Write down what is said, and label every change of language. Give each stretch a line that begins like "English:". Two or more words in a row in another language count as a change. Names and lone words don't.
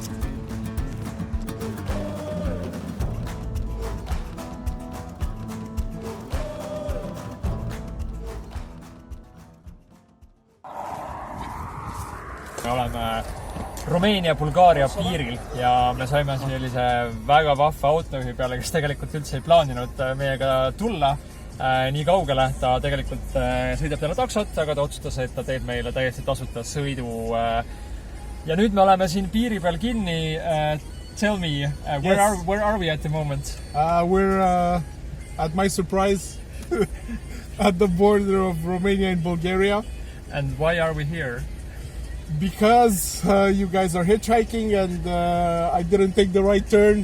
Estonian: Me oleme Rumeenia-Bulgaaria piiril ja me saime sellise väga vahva autojuhi peale, kes tegelikult üldse ei plaaninud meiega tulla nii kaugele. Ta tegelikult sõidab täna taksot, aga ta otsustas, et ta teeb meile täiesti tasuta sõidu. Ja nüüd me oleme siin piiri peal kinni.
English: Tell me, where are we at the moment? We're at my surprise at the border of Romania and Bulgaria. And why are we here? Because you guys are hitchhiking and I didn't take the right turn.